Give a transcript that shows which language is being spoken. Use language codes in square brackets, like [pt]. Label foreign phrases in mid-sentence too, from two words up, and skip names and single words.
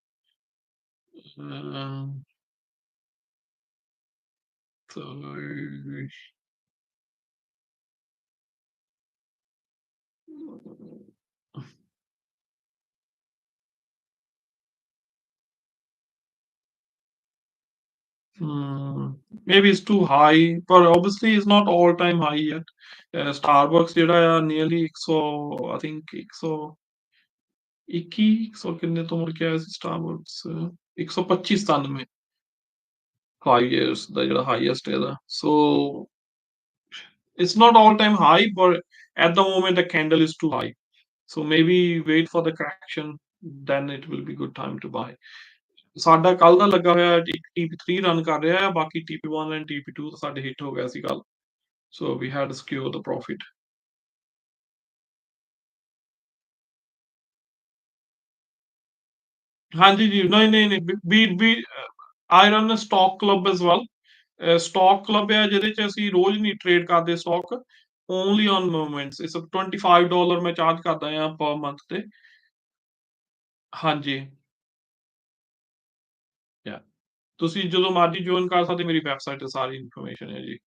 [en] Um, so hmm, maybe it's too high, but obviously it's not all-time high yet. [pa] Starbucks ਜਿਹੜਾ ਆ nearly 100 [en] I think [pa] 121 100 ਕਿੰਨੇ ਤੋਂ ਮੁੜ ਕੇ ਆਇਆ ਸੀ Starbucks 125 5 years ਦਾ ਜਿਹੜਾ highest ਇਹਦਾ. [en] So it's not all-time high, but at the moment the candle is too high. So maybe wait for the correction, then it will be good time to buy. [pa] ਸਾਡਾ ਕੱਲ ਦਾ ਲੱਗਾ ਹੋਇਆ ਇੱਕ TP3 ਰਨ ਕਰ ਰਿਹਾ ਹੈ, ਬਾਕੀ TP1 ਐਂਡ TP2 ਤਾਂ ਸਾਡੇ ਹਿੱਟ ਹੋ ਗਿਆ ਸੀ ਕੱਲ। [en] So we had to secure the profit. [pa] ਹਾਂਜੀ ਜੀ, ਨਹੀਂ ਨਹੀਂ ਨਹੀਂ ਵੀ [en] I run a stock club as well. stock club [pa] ਹੈ ਜਿਹਦੇ ਚ ਅਸੀਂ ਰੋਜ਼ ਨਹੀਂ ਟ੍ਰੇਡ ਕਰਦੇ ਸਟਾਕ, [en] only on movements. [pa] ਇਟਸ $25 ਮੈਂ ਚਾਰਜ ਕਰਦਾ ਆ [en] per month [pa] ਤੇ। ਹਾਂਜੀ। [en] Yeah. [pa] ਤੁਸੀਂ ਜਦੋਂ ਮਰਜ਼ੀ ਜੁਆਇਨ ਕਰ ਸਕਦੇ, ਮੇਰੀ ਵੈਬਸਾਈਟ ਤੇ ਸਾਰੀ ਇਨਫੋਰਮੇਸ਼ਨ ਹੈ ਜੀ।